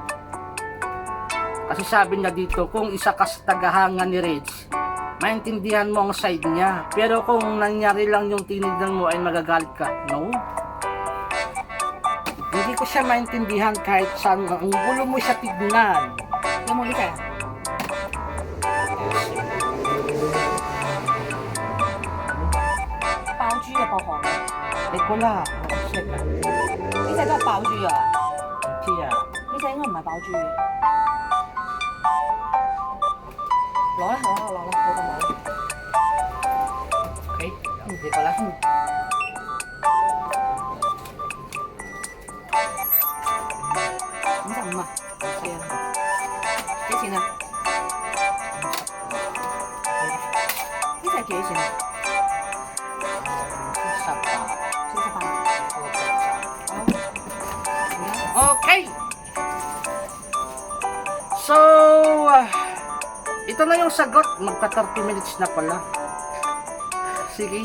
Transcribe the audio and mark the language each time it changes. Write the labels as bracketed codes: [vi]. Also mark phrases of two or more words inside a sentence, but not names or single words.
[tl] Kasi sabi niya dito, kung isa ka sa tagahanga ni Rage, maintindihan mo ang side niya. Pero kung nangyari lang yung tinignan mo ay magagalit ka. No. Hindi ko siya maintindihan kahit saan. Ang gulo mo siya tignan. [yue] 有冇呢隻？爆珠啊，爆寒啊！ [tl] Ay ko na. Check 啊. [yue] 呢隻都係爆珠啊！知啊。呢隻應該唔係爆珠。攞啦，攞啦，好咁攞。 [tl] Okay. Hindi ko lang. [yue] 55 啊？係啊。幾錢啊？呢隻幾錢啊？ [tl] Isa pa. [yue] 48。 [tl] Okay. So, ito na yung sagot. Magka 30 minutes na pala. Sige.